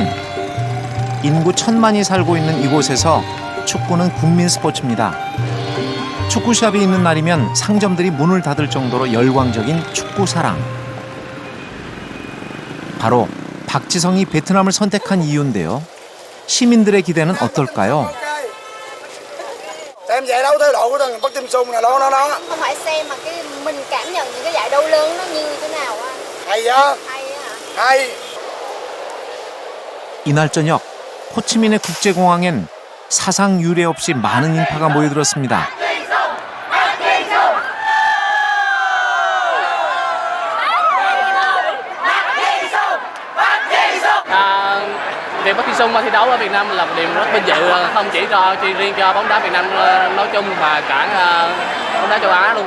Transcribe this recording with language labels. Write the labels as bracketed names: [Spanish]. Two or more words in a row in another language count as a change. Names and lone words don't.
[Korean] 인구 1,000만이 살고 있는 이곳에서 축구는 국민 스포츠입니다. 축구샵이 있는 날이면 상점들이 문을 닫을 정도로 열광적인 축구 사랑. 바로 박지성이 베트남을 선택한 이유인데요. 시민들의 기대는 어떨까요? [Vietnamese] Xem giải đấu thế độ của thằng Bắc Kim Sung này đó. Không phải xem mà cái mình cảm nhận những cái giải đấu lớn nó như thế nào á. Hay vậy? Hay á hả? Hay. [Korean] 이날 저녁 호치민의 국제공항엔 사상 유례 없이 많은 인파가 모여들었습니다. [Vietnamese] Việc Bắc Kim Sung thi đấu ở Việt Nam là một điểm rất vinh dự, không chỉ riêng cho bóng đá Việt Nam nói chung mà cả bóng đá châu Á luôn.